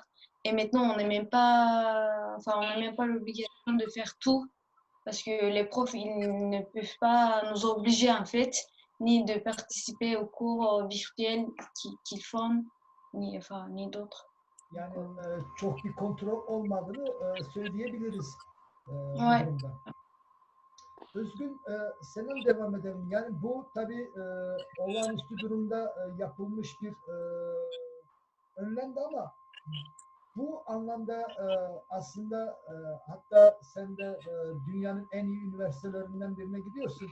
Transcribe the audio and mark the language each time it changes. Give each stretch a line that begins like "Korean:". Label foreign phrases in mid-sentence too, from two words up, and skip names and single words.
French: Et maintenant, on n'a même pas l'obligation de faire tout, parce que les profs, ils ne peuvent pas nous obliger, en fait, ni de participer aux cours virtuels qu'ils font, ni d'autres.
Turkish: Yani çok bir kontrol olmadığını söyleyebiliriz bu
French: Ouais.
Turkish: durumda. Özgün, seninle devam edelim. Yani bu tabii olağanüstü durumda yapılmış bir önlemdi ama bu anlamda aslında hatta sen de dünyanın en iyi üniversitelerinden birine gidiyorsun.